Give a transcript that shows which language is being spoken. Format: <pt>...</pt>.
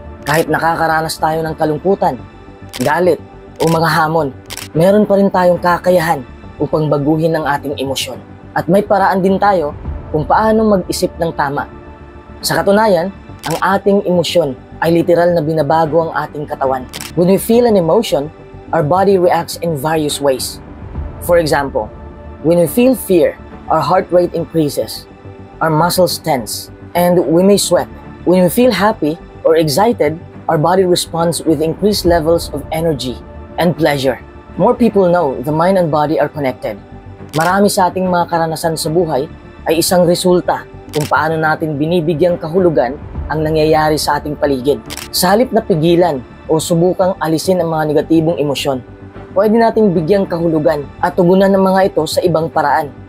<tl>Kahit nakakaranas tayo ng kalungkutan, galit o mga hamon, meron pa rin tayong kakayahan upang baguhin ang ating emosyon. At may paraan din tayo kung paano mag-isip ng tama. Sa katunayan, ang ating emosyon ay literal na binabago ang ating katawan.</tl> <en>When we feel an emotion, our body reacts in various ways. For example, when we feel fear, our heart rate increases, our muscles tense, and we may sweat. When we feel happy or excited, our body responds with increased levels of energy and pleasure. More people know the mind and body are connected.</en> <tl>Marami sa ating mga karanasan sa buhay ay isang resulta kung paano natin binibigyang kahulugan ang nangyayari sa ating paligid. Sa halip na pigilan o subukang alisin ang mga negatibong emosyon, pwede nating bigyang kahulugan at tugunan ng mga ito sa ibang paraan.</tl>